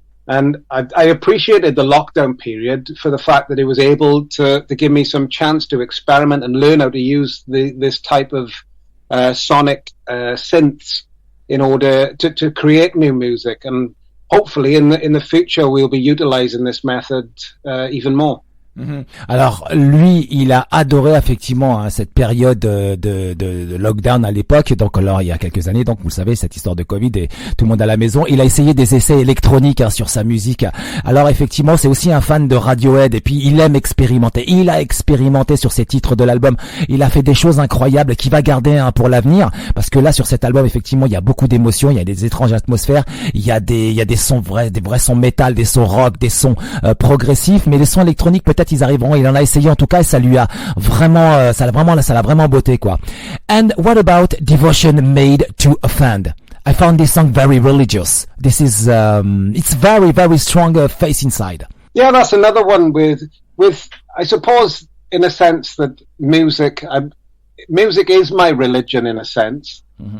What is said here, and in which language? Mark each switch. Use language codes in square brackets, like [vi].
[en] And I appreciated the lockdown period for the fact that it was able to give me some chance to experiment and learn how to use this type of sonic synths in order to create new music. And hopefully in the future we'll be utilizing this method even more. Mm-hmm. [fr] Alors lui, il a adoré effectivement, hein, cette période de lockdown à l'époque. Donc alors il y a quelques années, donc vous le savez, cette histoire de Covid et tout le monde à la maison. Il a essayé des essais électroniques, hein, sur sa musique. Alors effectivement, c'est aussi un fan de Radiohead, et puis il aime expérimenter. Il a expérimenté sur ses titres de l'album. Il a fait des choses incroyables qu'il va garder, hein, pour l'avenir, parce que là sur cet album effectivement il y a beaucoup d'émotions, il y a des étranges atmosphères, il y a des sons des vrais sons métal, des sons rock, des sons progressifs, mais les sons électroniques peut-être ils arriveront. Il en a essayé en tout cas, et ça lui a vraiment, ça l'a vraiment botté quoi. [en] And what about Devotion Made to Offend? I found this song very religious. This is it's very very strong face inside. Yeah, that's another one with I suppose in a sense that music is my religion in a sense, mm-hmm.